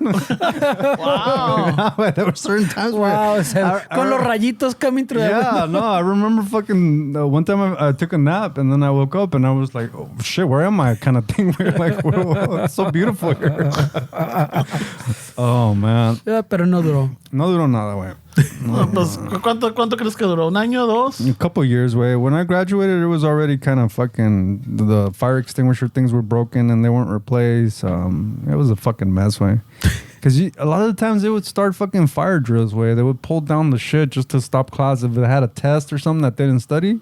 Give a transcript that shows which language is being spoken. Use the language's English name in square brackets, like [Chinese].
[English] wow. No, there were certain times Wow, where... [Spanish] o sea, con los rayitos [English] coming through Yeah, no, I remember fucking... one time I took a nap and then I woke up and I was like, oh, shit, where am I? Kind of thing. Where, like, whoa, it's so beautiful here. Oh, man. [Spanish] Yeah, pero no duró. No duró nada, güey. No, pues, ¿cuánto crees que duró? ¿Un año, dos? [English] A couple years, way. When I graduated, it was already kind of fucking... The fire extinguisher things were broken and they weren't replaced. It was a fucking mess, way. Because a lot of the times they would start fucking fire drills where they would pull down the shit just to stop class if it had a test or something that they didn't study.